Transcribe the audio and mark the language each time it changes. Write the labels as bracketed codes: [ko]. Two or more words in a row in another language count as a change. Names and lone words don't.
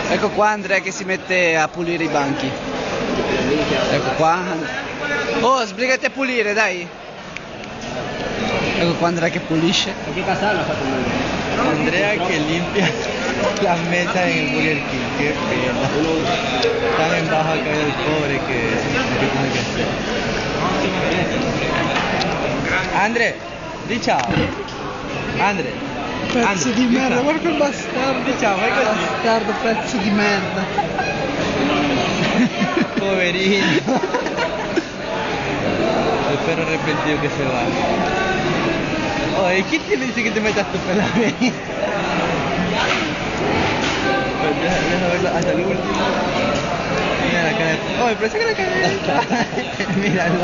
[it] qua Andrea che si mette a pulire i banchi. Ecco qua. Oh, sbrigati a pulire, dai. Ecco qua Andrea che pulisce. [es] Andrea che limpia la mesa en el Burger King, qué pena. Tan en baja cae el pobre que tiene que hacer. [it] Andre, di ciao. Andre. Pezzo di merda, guarda quel bastardo. Di ciao, fai così. Bastardo, pezzo di merda. Poverino. [es] El perro arrepentido que se va. Oye, ¿quién te dice que te metas tu pela ahí? Deja verla hasta el último. Mira la cara. Oye, pero saca la cara. Míralo.